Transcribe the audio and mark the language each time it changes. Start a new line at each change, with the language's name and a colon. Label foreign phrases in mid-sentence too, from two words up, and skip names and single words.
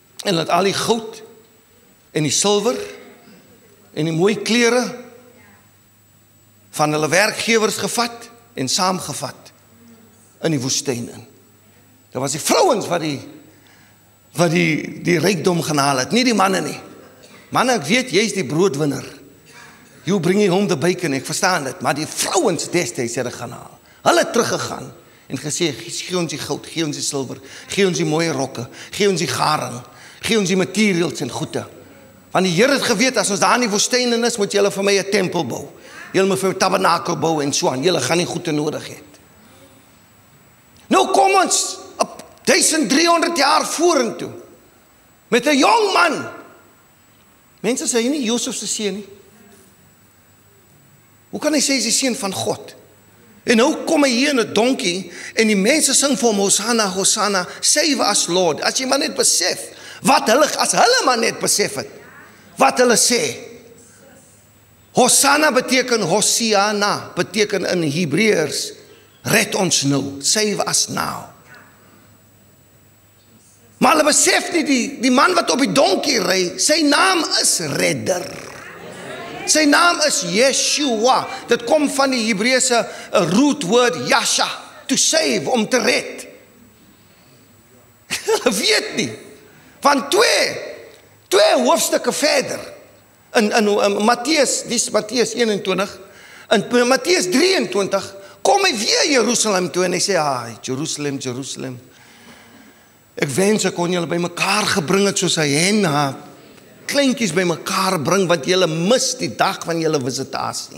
Afrikaans: en het al die goud en die silwer en die mooi klere van hulle werkgewers gevat en saamgevat in die woestyn in. Dit was die vrouens wat die rykdom gaan haal het, nie die manne nie. Manne, ek weet, jy is die broodwinner.
English: You bring home the bacon,
Afrikaans: ek verstaan dit, maar die vrouens destyds het dit gaan haal. Hulle het teruggegaan en gesê, gee ons die goud, gee ons die silwer, gee ons die mooie rokke, gee ons die garing, gee ons die materials en goede. Want die Here het geweet, as ons daar in die woestyn in is, moet julle vir my 'n tempel bou. Julle moet vir my 'n tabernakel bou en so aan. Julle gaan nie goede nodig hê. Nou kom ons op 1300 jaar vorentoe met 'n jong man. Mense sê hy nie Josef se seun nie. Hoe kan hy sê hy is die seun van God? En nou kom hy hier in 'n donkie en die mense sing vir hom Hosanna, Hosanna,
English: save us Lord.
Afrikaans: As jy maar net besef wat as hulle maar net besef het wat hulle sê. Hosanna beteken Hosiana, beteken in Hebreërs red ons nou,
English: save us now.
Afrikaans: Maar hulle besef nie die man wat op die donkie ry, sy naam is redder. Sy naam is Yeshua. Dit kom van die Hebreëse
English: root word
Afrikaans: Yasha,
English: to save,
Afrikaans: om te red. Hulle weet nie. Van twee hoofstukke verder, in Matteus, dis Matteus 21, in Matteus 23, kom hy weer Jerusalem toe en hy sê, Jerusalem, Jerusalem, ek wens ek kon julle by mekaar gebring het soos hy hen, kleintjies by mekaar bring, want julle mis die dag van julle visitasie.